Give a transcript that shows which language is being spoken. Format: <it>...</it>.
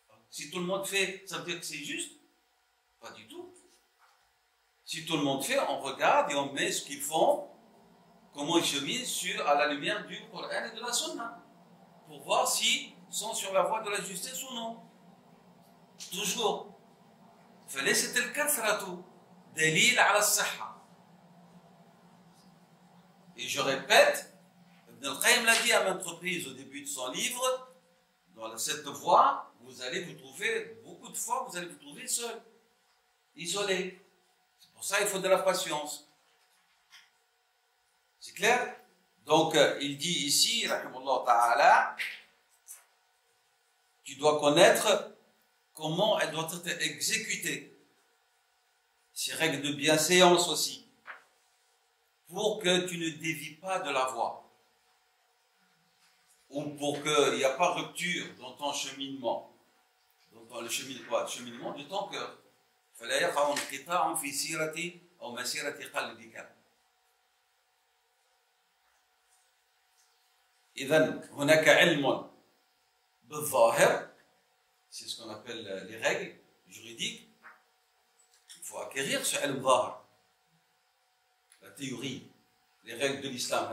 <fr>Si tout le monde fait, ça veut dire que c'est juste? Pas du tout. Si tout le monde fait, on regarde et on met ce qu'ils font, comment ils cheminent à la lumière du Coran et de la Sunna, pour voir s'ils sont sur la voie de la justice ou non. Toujours.</fr> <ar>فليست الكثرة دليل على الصحة.</ar> <fr>Et je répète, Ibn al-Qayyim l'a dit à maintes reprises au début de son livre, dans cette voie, vous allez vous trouver, beaucoup de fois, vous allez vous trouver seul, isolé. C'est pour ça qu'il faut de la patience. C'est clair? Donc, il dit ici, rahimahullah ta'ala, tu dois connaître comment elle doit être exécutée. Ces règles de bienséance aussi. Pour que tu ne dévies pas de la voie. Ou pour qu'il n'y a pas rupture dans ton cheminement. Dans le cheminement de ton cœur.</fr> <ar>فلا يقع انقطاع في سيرة أو مسيرة قلبك. إذن هناك علم بالظاهر,</ar> <fr>c'est ce qu'on appelle les règles juridiques. Il faut acquérir ce ilm zahir, la théorie, les règles de l'islam.</fr>